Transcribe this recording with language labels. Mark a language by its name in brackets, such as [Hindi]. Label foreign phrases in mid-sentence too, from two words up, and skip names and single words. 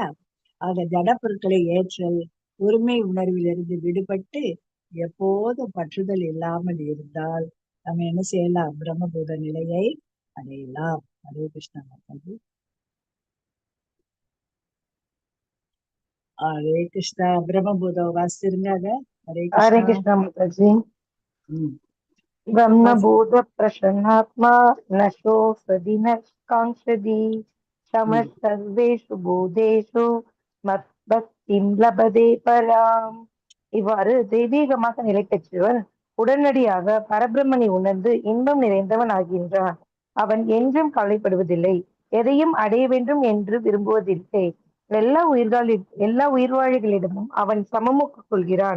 [Tamil] ஆக ஜட பொருட்களை ஏற்றல், உரிமை உணர்விலிருந்து விடுபட்டு எப்போதும் பற்றுதல் இல்லாமல் இருந்தால் நம்ம என்ன செய்யலாம்? பிரம்மபூத நிலையை அடையலாம். ஹரே கிருஷ்ணா மாதாஜி. ஹரே கிருஷ்ணா. பிரம்மபூதம் வாசிச்சிருங்க அத. ஹரே ஹரே கிருஷ்ணா. கிருஷ்ணா மாதாஜி. [Sanskrit] ब्रह्मभूत प्रसन्नात्मा नशो सदि न कांक्षति समः सर्वेषु भूतेषु मद्भक्तिं लभते पराम्. [Tamil] இவ்வாறு தெய்வீகமாக நிலை பெற்றவன் உடனடியாக பரபிரம்மனை உணர்ந்து இன்பம் நிறைந்தவன் ஆகின்றான். அவன் என்றும் கவலைப்படுவதில்லை, எதையும் அடைய வேண்டும் என்று விரும்புவதில்லை. எல்லா உயிர்வாழிகளிடமும் அவன் சமமுக கொள்கிறான்.